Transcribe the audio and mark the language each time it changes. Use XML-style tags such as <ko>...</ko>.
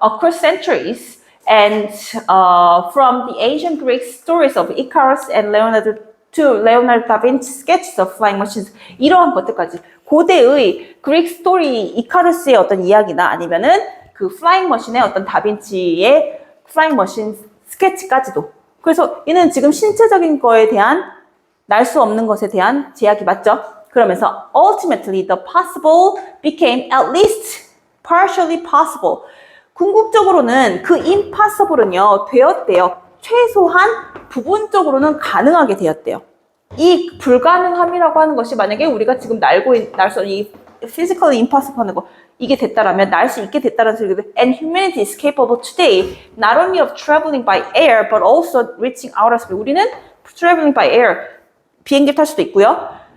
<en>Across centuries and from the ancient Greek stories of Icarus and Leonardo da Vinci's sketches of flying machines</en> <ko>이러한 것들까지 고대의 그릭 스토리 이카루스의 어떤 이야기나 아니면은 그 플라잉 머신의 어떤 다빈치의 플라잉 머신 스케치까지도 그래서 얘는 지금 신체적인 거에 대한 날 수 없는 것에 대한 제약이 맞죠?</ko> <en>그러면서 ultimately the possible became at least partially possible.</en> <ko>궁극적으로는 그 impossible은요 되었대요. 최소한 부분적으로는 가능하게 되었대요. 이 불가능함이라고 하는 것이 만약에 우리가 지금 날 수 없는 이</ko> <en>physically impossible</en> <ko>하는 거 이게 됐다라면 날 수 있게 됐다라는 소리거든.</ko> <en>And humanity is capable today not only of traveling by air but also reaching outer space.</en> <ko>우리는</ko> <en>traveling by air</en> <ko>비행기 탈 수도 있고요.</ko>